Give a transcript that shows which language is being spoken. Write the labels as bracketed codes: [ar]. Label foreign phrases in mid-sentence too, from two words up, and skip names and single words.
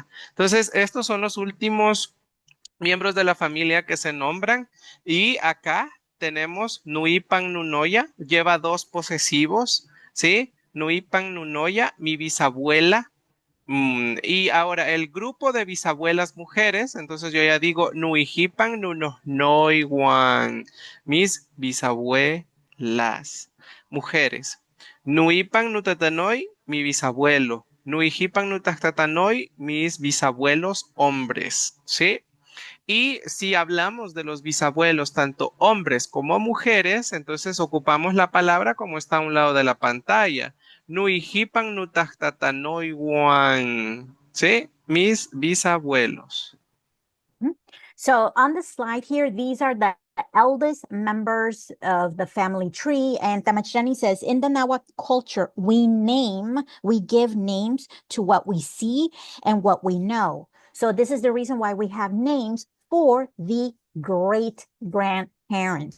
[es] Entonces, estos son los últimos miembros de la familia que se nombran y acá tenemos [nah] Nuipan Nunoya, [es] lleva dos posesivos, ¿sí? [nah] Nuipan Nunoya, [es] mi bisabuela. Y ahora el grupo de bisabuelas mujeres, entonces yo ya digo [nah] Nuijipan Nunonoiwan, [es] mis bisabuelas mujeres. [nah] Nuipan Nutatanoi, [es] mi bisabuelo. [nah] Nuijipan Nutatanoi, [es] mis bisabuelos hombres, ¿sí? Y si hablamos de los bisabuelos, tanto hombres como mujeres, entonces ocupamos la palabra como está a un lado de la pantalla. [nah] Nuijipan nutahtatanoiwan. [es] ¿Sí? Mis bisabuelos. [en] So on the slide here, these are the eldest members of the family tree. And Tamachani says, in the Nahuatl culture, we give names to what we see and what we know. So this is the reason why we have names for the great grandparents.